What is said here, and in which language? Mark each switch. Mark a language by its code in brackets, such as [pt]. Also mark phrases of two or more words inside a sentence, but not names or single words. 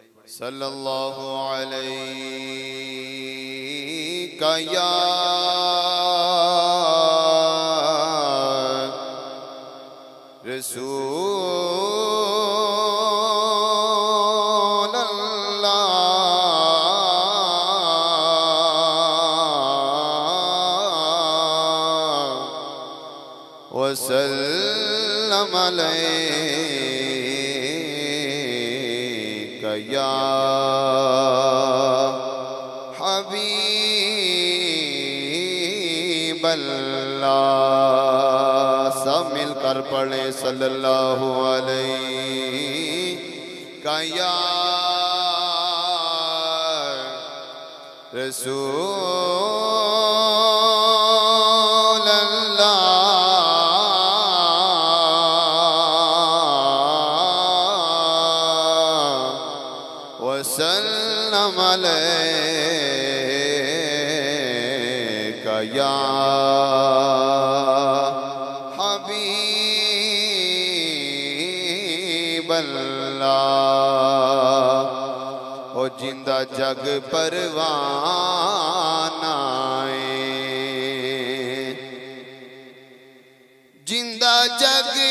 [ar] صلى الله عليك يا رسول الله وسلم عليك يا حبيب الله. [ur] سب مل کر پڑھے [ar] صلى الله عليك يا رسول الله وسلم عليك يا حبيب الله. [pa] او زندہ جگ پروانہ زندہ جگ